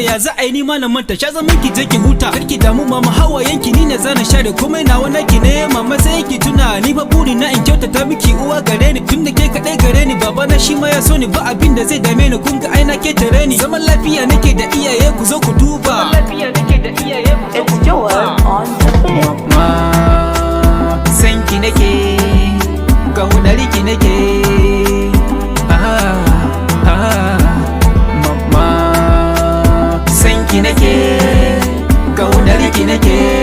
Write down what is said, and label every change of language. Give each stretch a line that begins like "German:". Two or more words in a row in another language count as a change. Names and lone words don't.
Hausa: Ya za a yi ni ma na manta, sha zaman ki je ki huta. Kar ki damu mama, hawayen ki ni na zana share. Komai nawa naki ne, mama sai ki tuna. Ni fa buri na in kyautata miki uwa gare ni. Tun da ke kaɗai gare ni, baba na shi ma ya so ni. Ba abin da zai dame ni, kun ga ai na ke tare ni. Zaman lafiya nake da iyaye, ku zo ku duba.
English: It's Joel on the beat.
Hausa: Mama, san ki nake, kaunar ki nake. Ah, ah. Mama, san ki nake, kaunar ki nake.